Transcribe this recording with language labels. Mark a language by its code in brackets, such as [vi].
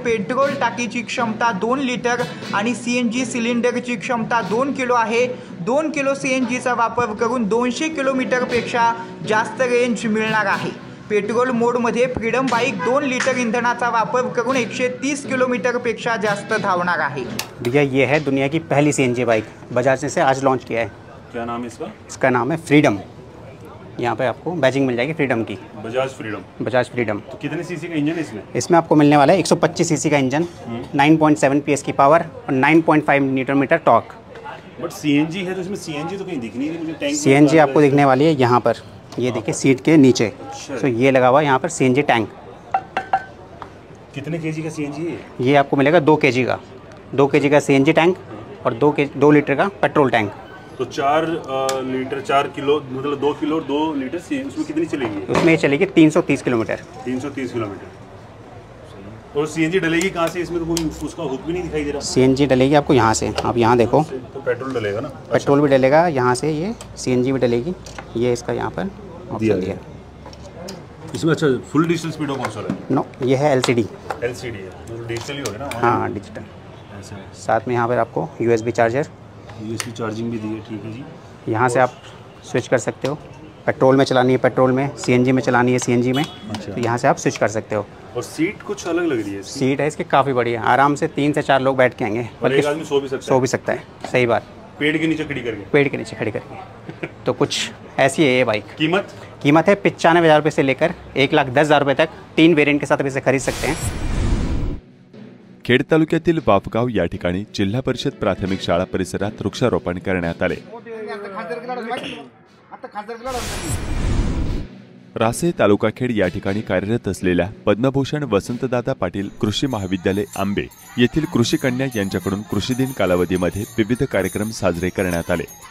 [mr] Petrol टाकीची क्षमता 2 litre आणि CNG सिलेंडरची क्षमता 2 किलो आहे। 2 किलो CNGचा वापर करून 200 किलोमीटरपेक्षा जास्त रेंज मिळणार आहे। पेट्रोल मोडमध्ये फ्रीडम बाईक 2 लिटर ईंधनाचा वापर करून 130 किलोमीटरपेक्षा जास्त धावणार आहे। [hi] भैया ये है दुनिया की पहली CNG बाइक, बजाज ने से आज लॉन्च किया है। क्या नाम है इसका? इसका नाम है फ्रीडम। यहाँ पे आपको बैजिंग मिल जाएगी फ्रीडम की, बजाज फ्रीडम। तो कितने सीसी का इंजन है इसमें? इसमें आपको मिलने वाला है 125 सीसी का इंजन, 9.7 PS की पावर और 9.5 Newton metre torque. But CNG है तो इसमें सीएनजी तो कहीं दिख नहीं रही मुझे। टैंक सीएनजी आपको दिखने वाली है यहाँ पर, ये देखिए सीट के नीचे। तो ये लगा हुआ है यहाँ पर सीएनजी टैंक। कितने केजी का सीएनजी है? ये आपको मिलेगा 2 kg का, 2 kg का सीएनजी टैंक और 2 लीटर का पेट्रोल टैंक। तो 4 लीटर 4 किलो मतलब 2 किलो 2 लीटर उसमें कितनी चलेगी? उसमें ये चलेगी 330 किलोमीटर। 330 किलोमीटर। और सीएनजी डलेगी कहाँ से? इसमें तो कोई उसका हुक भी नहीं दिखाई दे रहा। सीएनजी डलेगी आपको यहाँ से, आप यहाँ देखो। तो पेट्रोल डलेगा ना? पेट्रोल भी डलेगा यहाँ से, ये सीएनजी भी डलेगी। ये इसका यहाँ पर ऑप्शन दिया है इसमें। अच्छा, फुल डिजिटल स्पीडो कंसोल है? नो, ये है LCD है, तो डिजिटल ही होगा ना? हाँ, डिजिटल। ऐसा है। साथ में यहाँ पर आपको USB चार्जर, USB चार्जिंग भी दी है। ठीक है जी। यहाँ से आप स्विच कर सकते हो। पेट्रोल में चलानी है पेट्रोल में, CNG में चलानी है CNG में। अच्छा। तो यहाँ से आप स्विच कर सकते हो। और सीट कुछ अलग लग रही है इसकी। सीट है इसकी काफ़ी बड़ी है, आराम से 3 से 4 लोग बैठ के आएंगे। और एक आदमी सो भी सकता है। सही बात। पेड़ के नीचे खड़ी करके? पेड़ के नीचे खड़ी करके। तो कुछ ऐसी है ये बाइक। कीमत है 95,000 रुपये से लेकर 1,10,000 रुपये तक। 3 वेरिएंट के साथ आप इसे खरीद सकते हैं। [mr] खेड तालुक्यातील वाफगाव या ठिकाणी जिल्हा परिषद प्राथमिक शाळा परिसरात वृक्षारोपण करण्यात आले। रासे तालुका खेड या ठिकाणी कार्यरत असलेल्या पद्मभूषण वसंतदादा पाटील कृषी महाविद्यालय आंबे येथील कृषी कन्या यांच्याकडून कृषी दिन कालावधीमध्ये विविध कार्यक्रम साजरे करण्यात आले।